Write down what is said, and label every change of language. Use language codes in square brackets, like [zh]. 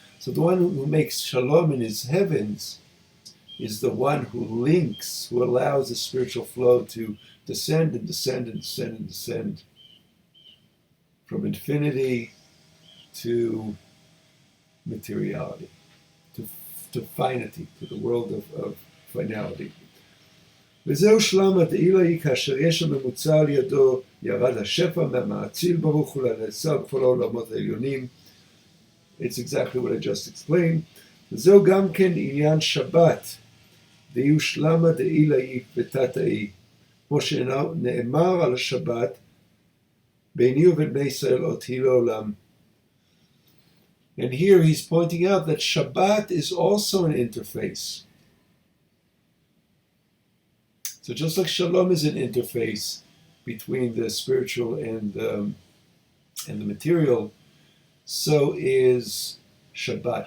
[en] So the one who makes Shalom in his heavens is the one who links, who allows the spiritual flow to descend and descend and descend and descend from infinity to materiality, to finity, to the world of finality. [he] וזהו שלום הדעילאי כאשר יש הממוצע על ידו ירד השפע מהמאציל ברוך הוא לנעשה בכל העולמות העליונים. [en] It's exactly what I just explained. [he] וזהו גם כן עניין שבת, דהיו שלמה דעילאי ותתאי, כמו שנאמר על השבת, ביני ובין בני ישראל אותי לעולם. [en] And here he's pointing out that Shabbat is also an interface. So just like Shalom is an interface between the spiritual and the material, so is Shabbat.